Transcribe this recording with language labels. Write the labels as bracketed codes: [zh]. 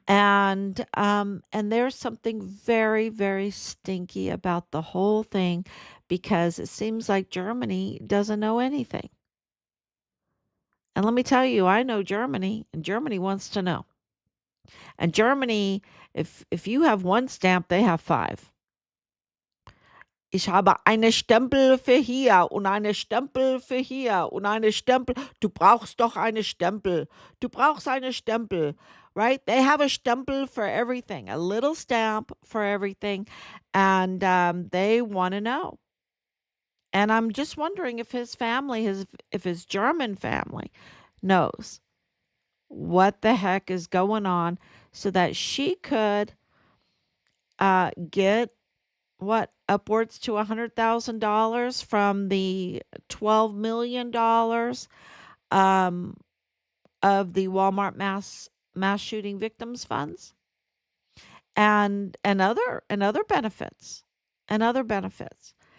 [en] And there's something very, very stinky about the whole thing because it seems like Germany doesn't know anything. And let me tell you, I know Germany, and Germany wants to know. And Germany, if you have one stamp, they have five. [de] Ich habe eine Stempel für hier und eine Stempel für hier und eine Stempel. Du brauchst doch eine Stempel. Du brauchst eine Stempel, [en] right? They have a stempel for everything, a little stamp for everything, and they want to know. And I'm just wondering if his family, if his German family, knows what the heck is going on, so that she could get what, upwards to $100,000 from the $12 million um, of the Walmart mass shooting victims funds, and other benefits, and other benefits.